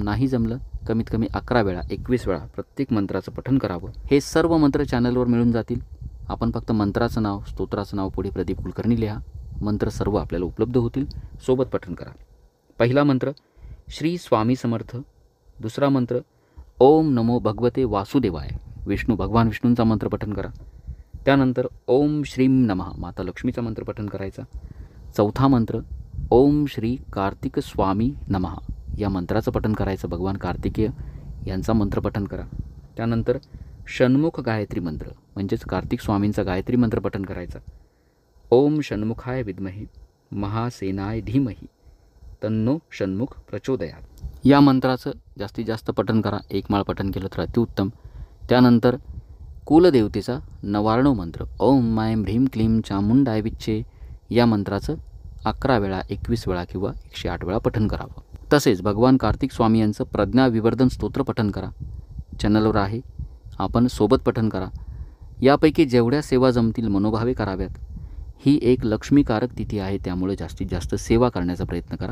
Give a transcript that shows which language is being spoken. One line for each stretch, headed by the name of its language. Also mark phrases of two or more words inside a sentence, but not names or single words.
Marathi: नाही जमलं कमीत कमी 11 वेळा, 21 वेळा प्रत्येक मंत्राचं पठण करावं. हे सर्व मंत्र चॅनलवर मिळून जातील. आपण फक्त मंत्राचं नाव, स्तोत्राचं नाव पुढे प्रदीप कुलकर्णी लिहा. मंत्र सर्व आपल्याला उपलब्ध होतील. सोबत पठण करा. पहिला मंत्र श्री स्वामी समर्थ. दुसरा मंत्र
Sanskrit: ओम नमो भगवते वासुदेवाय,
Marathi: भगवान विष्णूंचा मंत्र पठण करा. त्यानंतर
Sanskrit: ओम श्रीं नमः,
Marathi: माता लक्ष्मीचा मंत्र पठण करायचा. चौथा मंत्र
Sanskrit: ओम श्री कार्तिक स्वामी नमः,
Marathi: या मंत्राचं पठण करायचं. भगवान कार्तिकेय यांचा मंत्र पठण करा. त्यानंतर षण्मुख गायत्री मंत्र, म्हणजेच कार्तिक स्वामींचा गायत्री मंत्र पठण करायचा.
Sanskrit: ओम षण्मुखाय विद्महे महासेनाय धीमहि तन्नो षण्मुख प्रचोदयात,
Marathi: या मंत्राचं जास्तीत जास्त पठण करा. एक माळ पठण केलं तर अतिउत्तम. त्यानंतर कुलदेवतेचा नवार्णव मंत्र
Sanskrit: ओम मायम ह्रीम क्लीम चामुंडाय विच्चे,
Marathi: या मंत्राचं 11 वेळा, 21 वेळा किंवा 108 वेळा पठण करावं. तसेच भगवान कार्तिक स्वामी यांचं प्रज्ञा विवर्धन स्तोत्र पठण करा. चॅनलवर आहे, आपण सोबत पठण करा. यापैकी जेवढ्या सेवा जमतील मनोभावे कराव्यात. ही एक लक्ष्मीकारक तिथी आहे, त्यामुळे जास्तीत जास्त सेवा करण्याचा प्रयत्न करा.